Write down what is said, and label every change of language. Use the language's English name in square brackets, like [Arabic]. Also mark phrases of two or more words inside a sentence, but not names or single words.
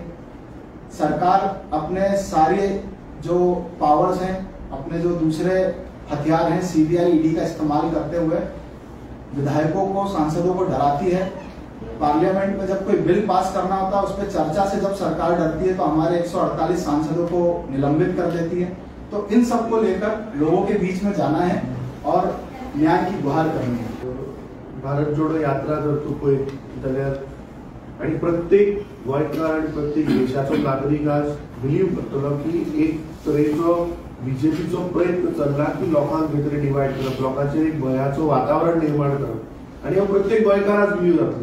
[Hindi] सरकार अपने सारे जो पावर्स हैं, अपने जो दूसरे हथियार हैं, सीबीआई, ईडी का इस्तेमाल करते हुए विधायकों को, सांसदों को डराती है। पार्लियामेंट में जब कोई बिल पास करना होता है, उस पर चर्चा से जब सरकार डरती है तो हमारे 148 सांसदों को निलंबित कर देती है। तो इन सब को लेकर लोगों के बीच में जाना है और न्याय की गुहार करनी है। [Konkani] भारत जोडो यात्रा जर तू पळयत जाल्यार आणि प्रत्येक गोंयकार आणि प्रत्येक देशाचो नागरीक आज बिलीव करतलो की एक तरेचो बीजेपीचो प्रयत्न चल्ला की लोकांक भितर डिवायड करप, लोकांचेर एक भयाचो वातावरण निर्माण करप, आणि हो प्रत्येक गोंयकाराक बिलीव जातलो।